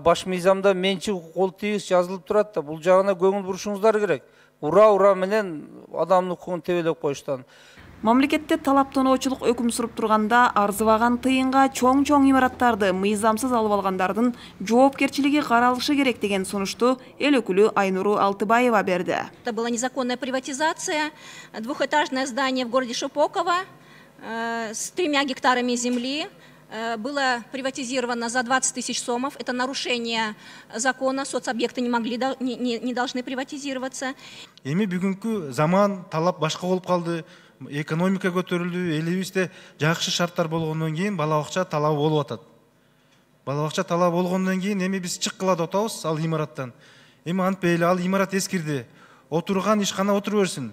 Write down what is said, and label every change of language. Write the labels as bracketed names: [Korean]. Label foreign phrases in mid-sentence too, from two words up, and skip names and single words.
[Kyrgyz] Баш мыйзамда менчик кол тийгиз жазылып турат да, бул жагына көңүл бурушуңуздар керек. Ура менен адамдын укугун тебелеп коюштан. Мамлекетте талаптоноочулук өкүм суруп турганда арзыбаган тыйынга чоң имараттарды мыйзамсыз алып алгандардын жоопкерчилиги каралышы керек деген сунушту эл өкүлү Айнуру Алтыбаева берди. [Russian] Это была незаконная приватизация, двухэтажное здание в городе Шипоково с 3 гектарами земли было приватизировано за 20 тысяч сомов. Это нарушение закона, соцобъекты не должны приватизироваться. [Kyrgyz] Эми бүгүнкү заман талап башка болуп калды. Экономика көтөрүлдү, элибизде жакшы шарттар болгондон кийин бала бакча талабы болуп атат. Бала бакча талабы болгондон кийин эми биз чыккыла деп атабыз ал имараттан. Эми антпей эле ал имарат эскирди. Отурган ишкана отура берсин.